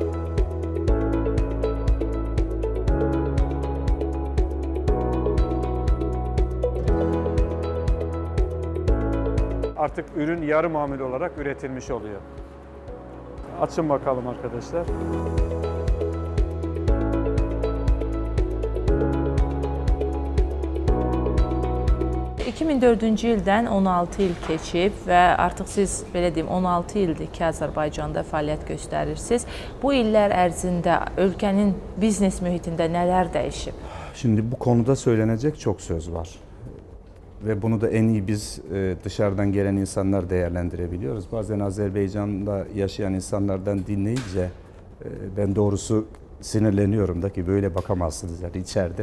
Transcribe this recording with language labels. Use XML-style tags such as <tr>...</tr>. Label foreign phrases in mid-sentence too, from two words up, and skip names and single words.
<tr>Artık ürün yarı mamul olarak üretilmiş oluyor. Açın bakalım arkadaşlar.</tr> <az>...2004-cü ildən 16 il keçib və artıq siz, belə deyim, 16 ildir ki, Azərbaycanda fəaliyyət göstərirsiniz. Bu illər ərzində ölkənin biznes mühitində nələr dəyişib?</az> <tr>Şimdi bu konuda söylenecek çok söz var. ve bunu da en iyi biz dışarıdan gelen insanlar değerlendirebiliyoruz. Bazen Azerbaycan'da yaşayan insanlardan dinleyince ben doğrusu sinirleniyorum da ki böyle bakamazsınız yani içeride.</tr>